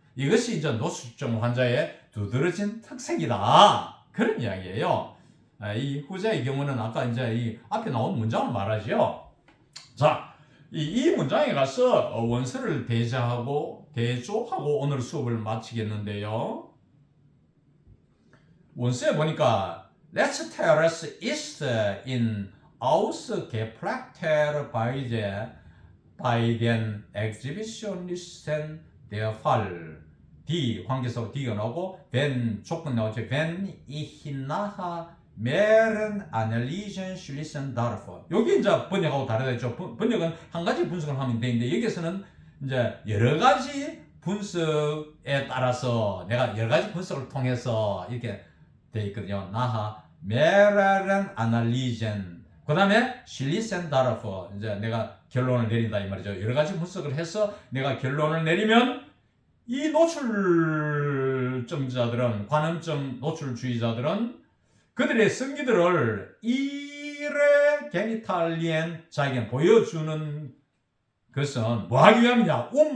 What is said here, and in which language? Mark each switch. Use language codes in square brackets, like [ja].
[ko] 이것이 이제 노출증 환자의 두드러진 특색이다. 그런 이야기예요. 이 후자의 경우는 아까 이제 이 앞에 나온 문장을 말하죠. 자, 이 문장에 가서 원서를 대조하고 오늘 수업을 마치겠는데요. 원서에 보니까 [de] Let's terrace ist in ausgeprägter Weise bei den Exhibitionisten der Fall. Die [ko] 관계서 D가 나오고 [de] wenn [ko] 조건 나오죠. [de] Wenn ich nachher mehreren Analysen schließen darf. [ko] 여기 이제 번역하고 다르죠. 번역은 한 가지 분석을 하면 되는데 여기서는 이제 여러 가지 분석에 따라서 내가 여러 가지 분석을 통해서 이렇게 돼 있거든요. [de] nachher mehreren Analysen. [ko] 그 다음에 [de] schließen darf. [ko] 이제 내가 결론을 내린다 이 말이죠. 여러 가지 분석을 해서 내가 결론을 내리면 이 노출증자들은 관음증 노출주의자들은 그들의 성기들을 이레 게니탈리엔 자기가 보여주는 것은 뭐 하기 위함이냐?